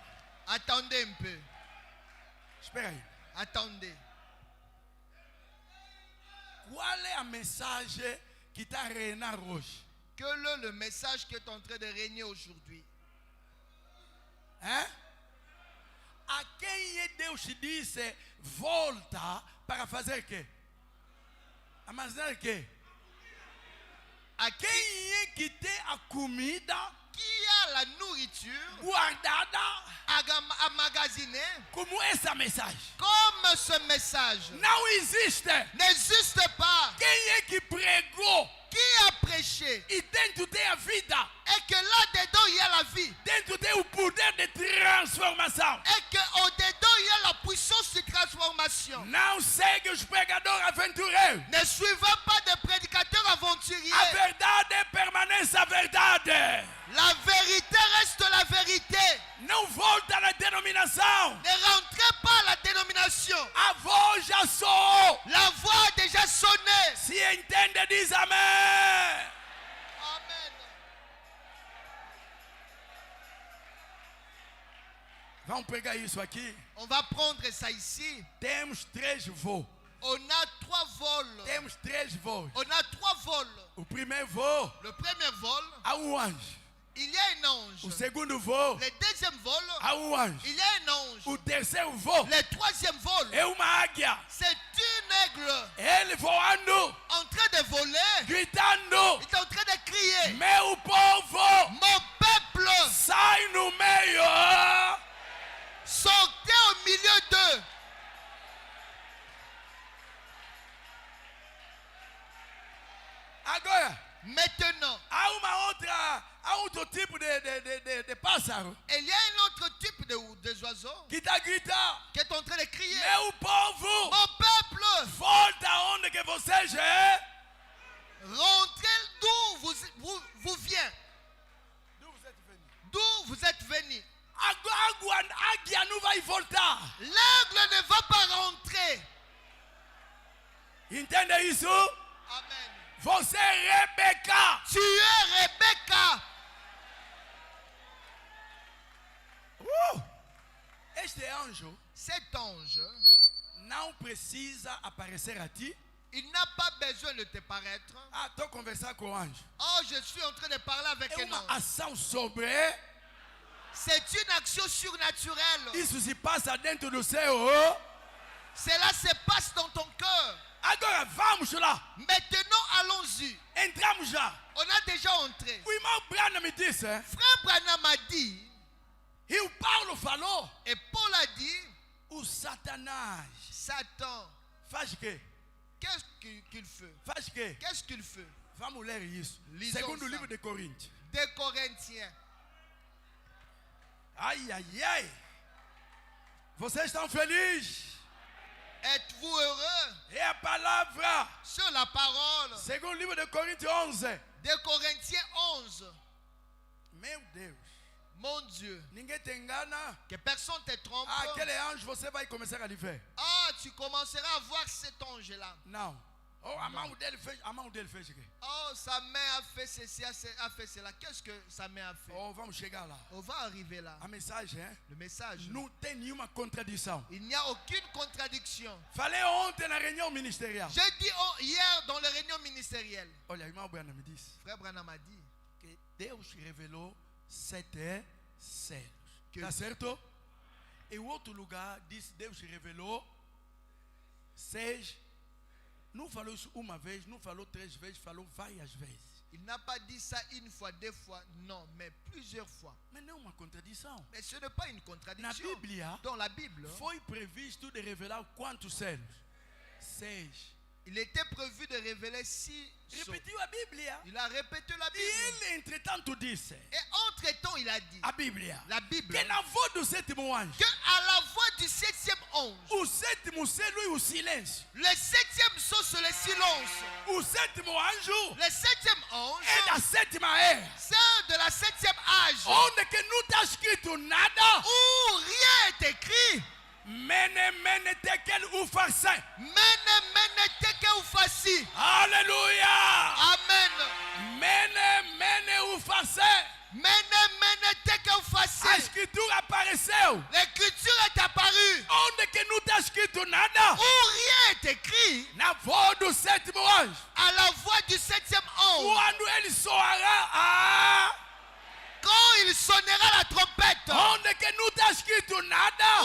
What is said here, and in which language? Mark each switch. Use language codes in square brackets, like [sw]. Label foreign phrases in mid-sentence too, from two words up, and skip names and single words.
[fr] Attendez un peu. [pt] Espera aí. [fr] Attendez. [pt] Qual é a mensagem que está a reinar hoje? [fr] Quel est le message qui est en train de régner aujourd'hui? Hein? [pt] A quem Deus disse volta para fazer o quê? Armazenar o quê? A quem é que tem a comida [fr] Qui a la nourriture [pt] guardada [fr] emmagasinée [pt] como essa mensagem? [fr] comme ce message [pt] Não existe. [fr] n'existe pas. [pt] Quem é que pregou [fr] Qui a prêché [pt] e dentro tem a vida? [fr] et que là-dedans il y a la vie [pt] Dentro tem o poder de transformação. [fr] et qu'au-dedans il y a la puissance de transformation. [pt] Não segue os pregadores aventureiros. [fr] Ne suivez pas des prédicateurs [pt] A [fr] aventuriers. [pt] verdade permanece a verdade. [fr] La vérité reste la vérité. [pt] Não volta na denominação. [fr] Ne rentrez pas à la dénomination. [pt] A voz já soou. [fr] La voix a déjà sonné. [pt] Se entende, diz amém. [fr] Amen. [pt] Vamos pegar isso aqui. [fr] On va prendre ça ici. [pt] Temos 3 voos. [fr] On a 3 vols. [pt] Temos 3 voos. [fr] On a 3 vols. [pt] O primeiro voo, [fr] Le premier vol, [pt] há anjo. [fr] il y a un ange. [pt] O segundo voo, [fr] Le deuxième vol, [pt] há anjo. [fr] il y a un ange. [pt] O terceiro voo [fr] Le troisième vol, [pt] é uma águia. [fr] c'est une aigle [pt] Ele voando, [fr] en train de voler. [pt] gritando: [fr] Il est en train de crier. [pt] meu povo, [fr] Mon peuple, [pt] sai no meio. [fr] sortez au milieu d'eux. [pt] Agora, [fr] Maintenant, [pt] há outro tipo de pássaro [fr] il y a un autre type des oiseaux [pt] que está gritando: [fr] qui est en train de crier. [pt] meu povo, [fr] Mon peuple, [pt] volta onde que vocês é. [fr] rentrez d'où vous vient, d'où vous êtes venu. [pt] A águia não vai voltar. [fr] L'aigle ne va pas rentrer. [pt] Entende isso? [fr] Amen. [pt] Você é Rebeca. [fr] Tu es Rebecca. [pt] Este anjo [fr] Cet ange, [pt] não precisa aparecer a ti. [fr] il n'a pas besoin de te paraître. [pt] Ah, estou conversando com o anjo. [fr] Oh, je suis en train de parler avec [pt] É [fr] un [pt] uma [fr] ange. [pt] ação sobre. [fr] C'est une action surnaturelle. [pt] Isso se passa dentro do seu. [fr] Cela se passe dans ton cœur. [pt] Agora vamos lá. [fr] Maintenant, allons-y. [pt] Entramos já. [fr] On a déjà entré. [pt] O irmão Branham me disse. [fr] Frère Branham a dit, [pt] E o Paulo falou. [fr] et Paul a dit, [pt] O Satanás [fr] Satan, [pt] faz o quê? [fr] qu'est-ce qu'il fait? [pt] Faz o quê? [fr] Qu'est-ce qu'il fait? [pt] Vamos ler isso. [fr] Lisons [pt] Segundo [fr] ça. [pt] livro de Coríntios. [fr] Des Corinthiens. [pt] Ai, ai, ai. Vocês estão felizes? [fr] Êtes-vous heureux? [pt] É a palavra. [fr] Sur la parole. [pt] Segundo livro de Coríntios 11. [fr] Des Corinthiens 11. [pt] Meu Deus. [fr] Mon Dieu. [pt] Ninguém te engana. [fr] Que personne te trompe. [pt] Ah, aquele anjo você vai começar a lhe ver. [fr] Ah, tu commenceras à voir cet ange-là. [pt] Não. Oh, a mão dele fez o quê? [fr] Oh, sa main a fait ceci, a fait cela. Qu'est-ce que sa main a fait? [pt] Oh, vamos chegar lá. [fr] On va arriver là. [pt] A mensagem é: [fr] Le message. [pt] não tem nenhuma contradição. [fr] Il n'y a aucune contradiction. [pt] Falei ontem na reunião ministerial. [fr] J'ai dit hier dans les réunions ministérielles. [pt] Olha, o irmão Branham me disse [fr] Frère Branham a dit [pt] que Deus revelou 7 selos. [fr] Que- [pt] Tá certo? Em outro lugar diz Deus revelou 6. Não falou isso uma vez, não falou 3 vezes, falou várias vezes. [fr] il n'a pas dit ça une fois, 2 fois, non, mais plusieurs fois. [pt] Mas não é uma contradição. [fr] Mais ce n'est pas une [pt] Na [fr] contradiction. [pt] Bíblia [fr] Dans la Bible, [pt] foi previsto de revelar quantos selos? 6. [fr] il était prévu de révéler 6 sceaux. [pt] Repetiu a Bíblia. [fr] Il a répété la [pt] E [fr] Bible. [pt] ele, entretanto, disse [fr] Et entre-temps, il a dit, [pt] a Bíblia [fr] la Bible, [pt] que na voz do sétimo anjo, [fr] que à la voix du 7e ange, [pt] o sétimo selo e o silêncio. [fr] le 7e sceau, c'est le silence. [pt] O sétimo anjo [fr] Le 7e ange, [pt] é da sétima era, [fr] c'est de la 7e âge, [pt] onde que não está escrito nada. [fr] où rien est écrit. [arc] Mene, mene, tekel, ufarsin. Mene teke ufasi. [fr] Alléluia. Amen. [arc] Mene, mene, ufarsin. Mene teke [pt] A [arc] ufasi. [pt] escritura apareceu. [fr] L'écriture est apparue, [pt] Onde que não está escrito nada? [fr] où rien est écrit. [pt] Na voz do sétimo anjo. [fr] À la voix du 7e ange, [pt] Quando ele soará, [fr] Quand il sonnera la trompette, [pt] onde que não está escrito nada,